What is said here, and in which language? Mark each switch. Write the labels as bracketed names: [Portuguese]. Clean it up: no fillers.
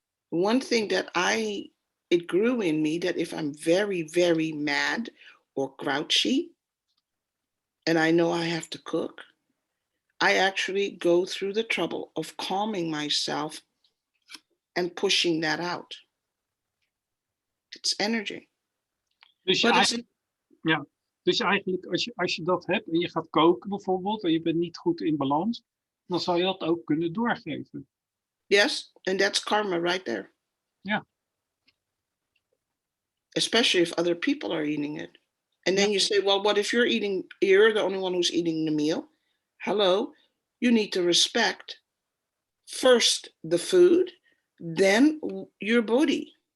[English] One thing that it grew in me, that if I'm very, very mad or grouchy, and I know I have to cook, I actually go through the trouble of calming myself and pushing that out. It's energy. [Dutch] Dus eigenlijk als je dat hebt en je gaat koken bijvoorbeeld en je bent niet goed in balans, dan zou je dat ook kunnen doorgeven. [English] Yes, and that's karma right there. Yeah. Especially if other people are eating it. And then you say, well, what if you're the only one who's eating the meal? Hello, you need to respect first the food, then your body.